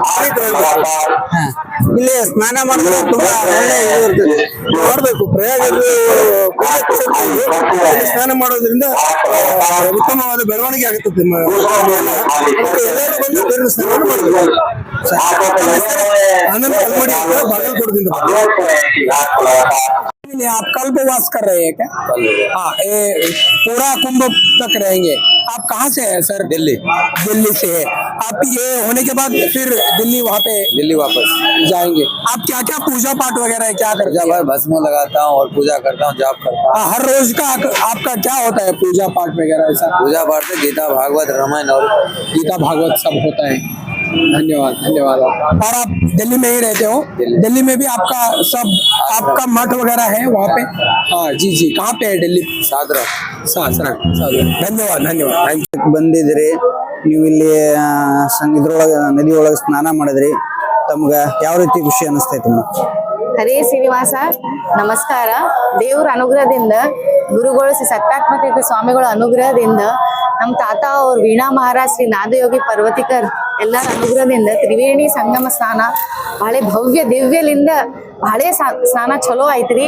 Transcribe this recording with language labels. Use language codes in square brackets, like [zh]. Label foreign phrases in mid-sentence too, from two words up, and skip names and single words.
[kn] ಇಲ್ಲಿ ಸ್ನಾನ ಮಾಡಿದ್ರೆ ತುಂಬಾ ಒಳ್ಳೆ ಮಾಡಬೇಕು. ಪ್ರಯಾಗ ಸ್ನಾನ ಮಾಡೋದ್ರಿಂದ ಉತ್ತಮವಾದ ಬೆಳವಣಿಗೆ ಆಗುತ್ತದೆ. ಎಲ್ಲರೂ ಬಂದು ಬೇರೆ ಸ್ನಾನ ಮಾಡಬೇಕು. ಆನಂದ್ ಕಲ್ಮಡಿ ಅಂತ ಬಾಗಲಕೋಟದಿಂದ. [hi] आप कल उपवास कर रहे हैं क्या? हाँ, ये पूरा कुंभ तक रहेंगे। आप कहाँ से है सर? दिल्ली से है। आप ये होने के बाद फिर दिल्ली वापस जाएंगे। आप क्या क्या पूजा पाठ वगैरह है, क्या करते हैं? भस्म लगाता हूँ और पूजा करता हूँ, जाप करता हूँ। हर रोज का आपका क्या होता है पूजा पाठ वगैरह? ऐसा पूजा पाठ से गीता भागवत रामायण और गीता भागवत सब होता है। धन्यवाद। और आप दिल्ली में ही रहते हो? दिल्ली में भी आपका मठ वगैरह है वहाँ पे? हाँ जी, कहाँ पे है दिल्ली? सादरा। [kn] ಧನ್ಯವಾದ. ಬಂದಿದ್ರಿ ನೀವು ಇಲ್ಲಿ ಇದ್ರೊಳಗೆ ನದಿ ಒಳಗೆ ಸ್ನಾನ ಮಾಡಿದ್ರಿ, ತಮ್ಗ ಯಾವ ರೀತಿ ಖುಷಿ ಅನಿಸ್ತೈತಿ? ಹರೇ ಶ್ರೀನಿವಾಸ, ನಮಸ್ಕಾರ. ದೇವ್ರ ಅನುಗ್ರಹದಿಂದ, ಗುರುಗಳು ಶ್ರೀ ಸತ್ಯಾತ್ಮಕ ಸ್ವಾಮಿಗಳ ಅನುಗ್ರಹದಿಂದ, ನಮ್ಮ ತಾತ ಅವ್ರ ವೀಣಾ ಮಹಾರಾಜ್ ಶ್ರೀ ನಾದಯೋಗಿ ಪರ್ವತಿಕರ್ ಎಲ್ಲರ ಅನುಗ್ರಹದಿಂದ ತ್ರಿವೇಣಿ ಸಂಗಮ ಸ್ನಾನ ಬಹಳ ಭವ್ಯ ದಿವ್ಯಲಿಂದ ಬಹಳ ಸ್ನಾನ ಚಲೋ ಐತ್ರಿ.